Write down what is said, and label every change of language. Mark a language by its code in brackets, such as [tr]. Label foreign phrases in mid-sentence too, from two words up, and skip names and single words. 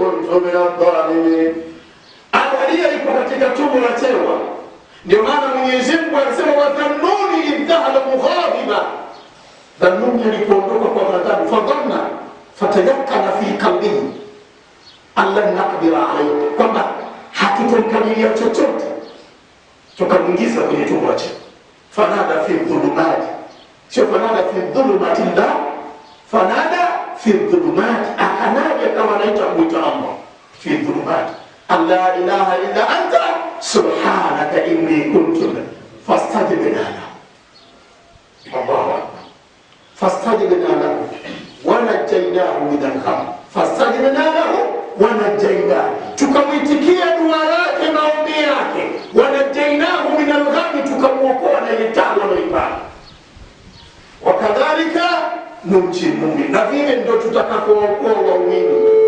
[ar] من الظالمين. [sw] Angalia ipo katika tumbo la tewa. Ndio maana Mwenyezi Mungu anasema [ar] وذا النون إذ ذهب مغاضبا. [sw] Dhannuni alipoondoka kwa ghadhabu, [ar] فظن فتيقن في قلبه أن لن نقدر عليه, [sw] kwamba hatutomkadiria chochote, tukamwingiza kwenye tumbo la tewa. [ar] فنادى في الظلمات سيو فنادى في الظلمات لا فنادى في الظلمات, [sw] akanaja kama anaita kuita [ar] الله في الظلمات, ألا إله إلا أنت سبحانك إني كنت فاستجبنا له. الله أكبر. فاستجبنا له ونجيناه من الغم فاستجبنا له ونجيناه, [sw] tukamwitikia dua yake, maombi yake, [ar] ونجيناه من الغم, [sw] tukamwokoa na ile taabu anayoipata. [ar] وكذلك ننجي مؤمن, [sw] na vile ndio tutakapookoa waumini.